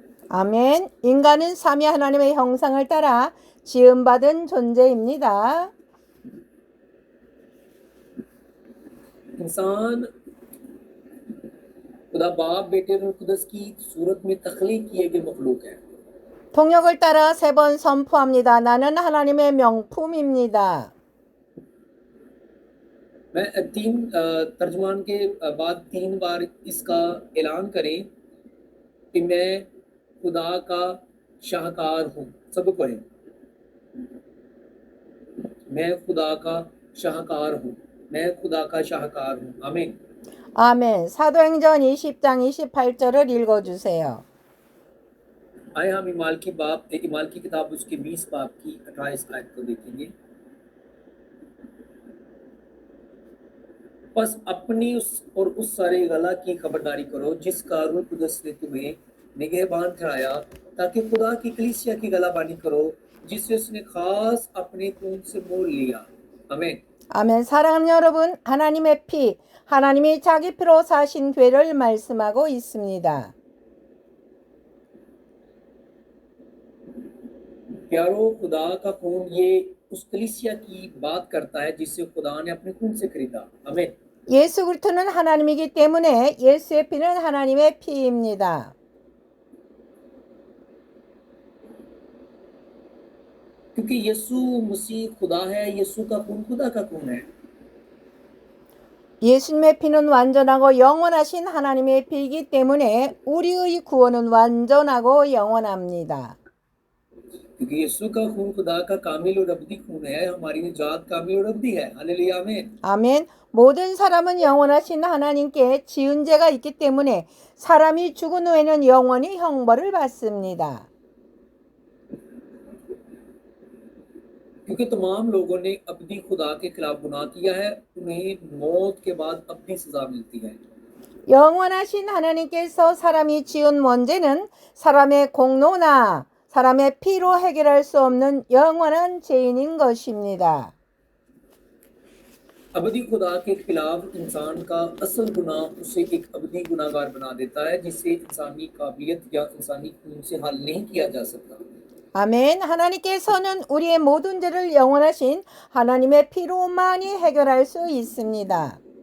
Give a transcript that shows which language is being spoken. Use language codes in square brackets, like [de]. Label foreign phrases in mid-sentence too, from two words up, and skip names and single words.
[ko] 아멘. 인간은 삼위 하나님의 형상을 따라 지음받은 존재입니다. [ur] انسان خدا باپ بیٹے روح قدس کی صورت میں تخلیق کیے گئے مخلوق ہے. [ko] 통역을 따라 3번 선포합니다. 나는 하나님의 명품입니다. [ur] میں ترجمان کے بعد 3 بار اس کا اعلان کریں کہ میں خدا کا شاہکار ہوں. سب پڑھیں، میں خدا کا شاہکار ہوں، میں خدا کا شاہکار ہوں. आमीन। [ko] 아멘. 사도행전 20장 28절을 읽어주세요. [ur] آئے ہم اعمال کی کتاب اس کے 20 باب کی 28 آیت کو دیکھیں گے. بس اپنی اس سارے گلہ کی خبرداری کرو جس کا روح قدس نے تمہیں نگہبان ٹھہرایا، تاکہ خدا کی کلیسیا کی گلہ بانی کرو جسے اس نے خاص اپنے خون سے مول لیا. आमीन। [ko] 아멘. 사랑하는 여러분, 하나님의 피, 하나님이 자기 피로 사신 교회를 말씀하고 있습니다. [ur] پیارو، خدا کا خون یہ اس کلیسیا کی بات کرتا ہے جسے خدا نے اپنے خون سے خریدا. आमीन। [ko] 예수 그리스도는 하나님이기 때문에 예수의 피는 하나님의 피입니다. [ur] کیونکہ یسوع مسیح خدا ہے، یسوع کا خون خدا کا خون ہے. [ko] 예수님의 피는 완전하고 영원하신 하나님의 피이기 때문에 우리의 구원은 완전하고 영원합니다. [ur] کیونکہ یسوع کا خون خدا کا کامل اور ابدی خون ہے، ہماری نجات کامل اور ابدی ہے. ہللویاہ، آمین. [ko] 아멘. 모든 사람은 영원하신 하나님께 지은 죄가 있기 때문에 사람이 죽은 후에는 영원히 형벌을 받습니다. [ur] کیونکہ تمام لوگوں نے ابدی خدا کے خلاف گناہ کیا ہے، انہیں موت کے بعد ابدی سزا ملتی ہے. [ko] 영원하신 하나님께서 사람이 지은 문제는 사람의 공로나 사람의 피로 해결할 수 없는 영원한 죄인인 것입니다. [ur] ابدی خدا کے خلاف انسان کا اصل گناہ اسے ایک ابدی گناہگار بنا دیتا ہے، جسے انسانی قابلیت یا انسانی خون سے حل نہیں کیا جا سکتا. [ko] 아멘. 하나님께서는 우리의 모든 죄를 영원하신 하나님의 피로만이 해결할 수 있습니다.